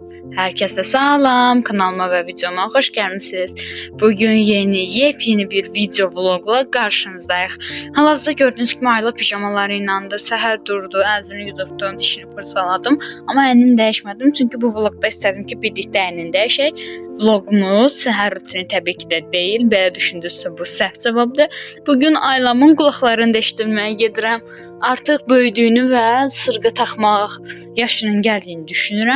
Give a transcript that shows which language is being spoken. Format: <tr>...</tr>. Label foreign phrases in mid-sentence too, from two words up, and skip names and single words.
<tr>Herkese salam, kanalıma ve videoma hoş gelmişsiniz. Bugün yepyeni bir video vlogla karşınızdayıq.</tr> <az>Hal-hazırda gördüğünüz kimi Ayla pijamaları ilə də səhər durdu, əlini yudurtdum, dişini fırçaladım. Amma əlini dəyişmədim çünki bu vlogda istədim ki, birlikdə əlini dəyişək. Vlogumuz səhər rutini təbii ki də deyil. Belə düşündünüzsə bu səhv cavabdır. Bugün Aylamın qulaqlarını dəyişdirməyə gedirəm. Artıq böyüdüyünü və sırğı taxmaq yaşının gəldiyini düşünürəm.</az>